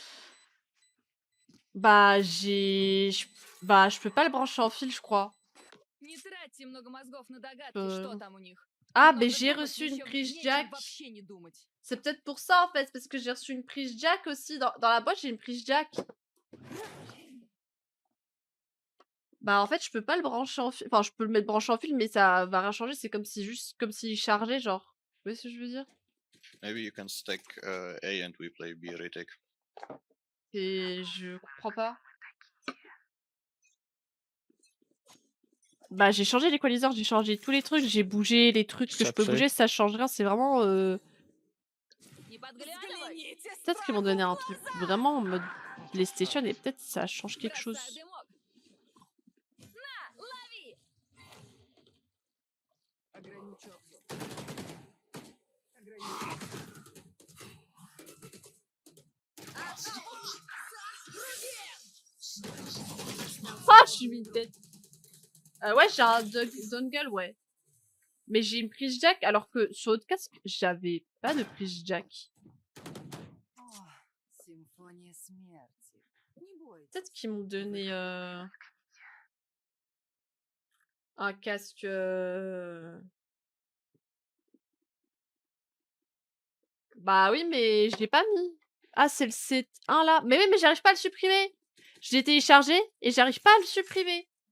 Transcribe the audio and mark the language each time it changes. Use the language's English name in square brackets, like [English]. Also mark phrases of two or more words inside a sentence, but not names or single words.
[French] Bah, Bah, je peux pas le brancher en fil, je crois. [Russian] Не тратьте много мозгов на догадки, что там у них. [French] Ah, [Russian] Много [French] mais j'ai [Russian] думать [French] reçu une [Russian] еще [French] prise [Russian] вреднее, [French] jack. [Russian] чем вообще не думать. [French] C'est peut-être pour ça, en fait. Parce que j'ai reçu une prise jack aussi. Dans la boîte, j'ai une prise jack. Bah, en fait, je peux pas le brancher en fil. Enfin, je peux le mettre branché en fil, mais ça va rien changer. C'est comme si juste comme s'il chargeait, genre. Vous voyez ce que je veux dire? [English] Maybe you can stack A and we play B retake. [French] Et je comprends pas. Bah, j'ai changé l'équaliseur, j'ai changé tous les trucs, j'ai bougé les trucs que je peux Sapsé. bouger, ça change rien, c'est vraiment... [Russian] Не подглядывай. [French] Peut-être qu'ils m'ont donné un truc vraiment en mode PlayStation et peut-être ça change quelque chose. [Russian] Бросаю дымок. На, лови. Ограничу обзор. Ограничу. [French] Ah, je suis mis tête. Ouais, j'ai un dongle, ouais. Mais j'ai une prise jack, alors que sur l'autre casque, j'avais pas de prise jack. [Russian] О, симфония смерти. Не бойтесь. [French] Peut-être qu'ils m'ont donné un casque... Bah oui, mais je l'ai pas mis. Ah, c'est le C1 là. Mais oui, mais j'arrive pas à le supprimer. Je l'ai téléchargé et j'arrive pas à le supprimer.